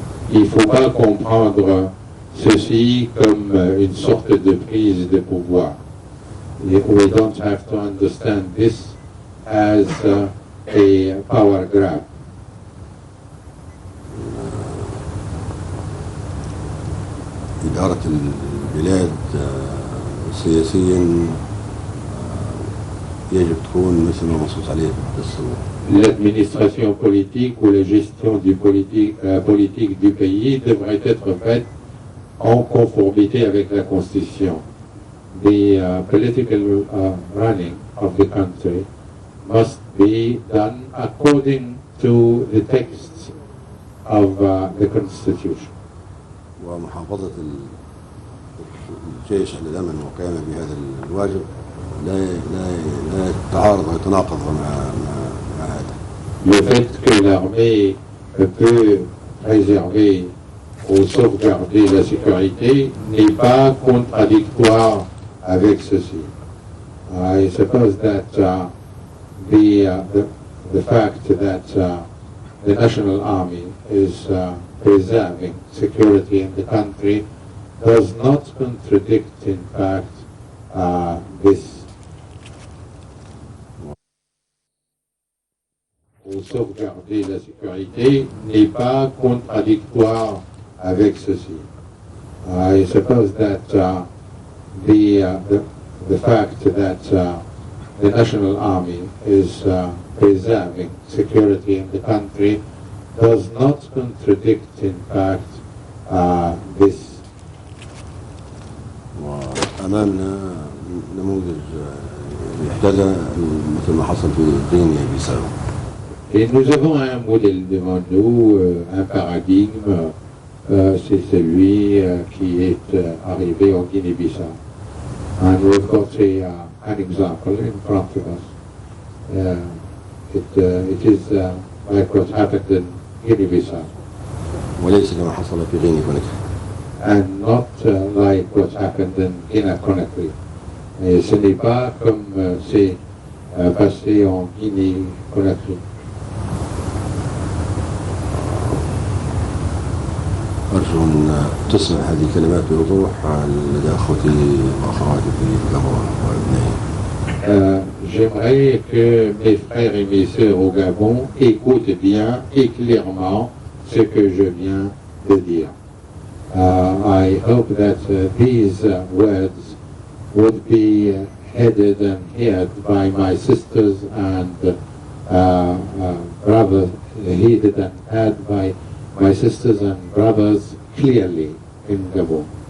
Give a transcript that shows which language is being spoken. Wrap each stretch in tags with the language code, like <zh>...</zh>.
<fr>Il ne faut pas comprendre ceci comme une sorte de prise de pouvoir.</fr> <en>We don't have to understand this as a power grab.</en> <ar>إدارة البلاد سياسيا يجب تكون مثل ما منصوص عليه في الدستور.</ar> <fr>L'administration politique ou la gestion du politique du pays devrait être faite en conformité avec la Constitution.</fr> <en>The political running of the country must be done according to the text of the Constitution.</en> <ar>ومحافظة الجيش على الأمن وقيامه بهذا الواجب لا يتعارض ويتناقض مع هذا.</ar> <fr>Le fait que l'armée peut préserver ou sauvegarder la sécurité n'est pas contradictoire avec ceci.</fr> <en>I suppose that the fact that the National Army is preserving security in the country does not contradict, in fact, this.</en> <fr>Ou sauvegarder la sécurité n'est pas contradictoire avec ceci.</fr> <en>I suppose that the fact that the National Army is preserving security in the country does not contradict, in fact, this.</en> <ar>وأمامنا نموذج يحتذى مثل ما حصل في غينيا بيساو.</ar> <fr>Et nous avons un modèle devant nous, un paradigme, c'est celui qui est arrivé en Guinée-Bissau.</fr> <en>And we've got an example in front of us. It is like what happened in Guinea-Bissau.</en> <ar>وليس كما حصل في غينيا كوناكري.</ar> <en>And not like what happened in Guinea-Conakry.</en> <fr>Et ce n'est pas comme c'est passé en Guinée-Conakry.</fr> <ar>أرجو أن تسمع هذه الكلمات بوضوح لدى أخوتي وأخواتي في الكاميرون وأبنائي.</ar> <fr>J'aimerais que mes frères et mes sœurs au Gabon écoutent bien et clairement ce que je viens de dire.</fr> <en>I hope that these words would be headed and heard by my sisters and rather heeded and heard by my sisters and brothers clearly in Gabon.</en>